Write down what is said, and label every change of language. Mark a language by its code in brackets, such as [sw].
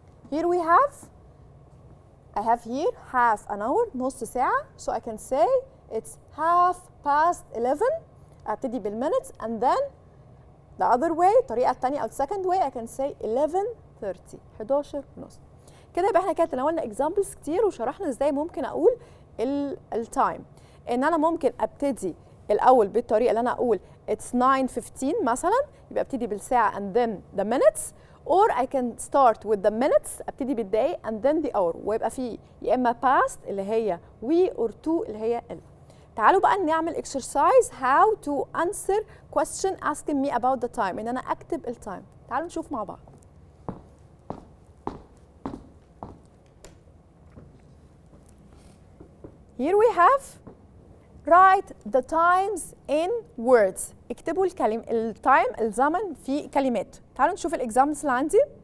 [en] Here we have, I have here half an hour, [ar] نص ساعة. [en] So I can say it's 11:30. أبتدي بالminutes and then the other way, [ar] الطريقة الثانية أو [en] second way, I can say 11:30. [ar] 11 ونص. كده يبقى احنا كده تناولنا examples كتير وشرحنا ازاي ممكن أقول التايم. إن أنا ممكن أبتدي الأول بالطريقة اللي أنا أقول it's 9:15 مثلا، يبقى أبتدي بالساعة [en] and then the minutes. Or I can start with the minutes، [ar] أبتدي بالدقايق [en] and then the hour، [ar] ويبقى في يا إما [en] past اللي هي we or to اللي هي ال. [ar] تعالوا بقى نعمل [en] exercise how to answer question asking me about the time، [ar] إن أنا أكتب التايم. تعالوا نشوف مع بعض. [en] Here we have write the times in words. [ar] اكتبوا التايم الزمن في كلمات. تعالوا نشوف الاكزامبلز اللي عندي.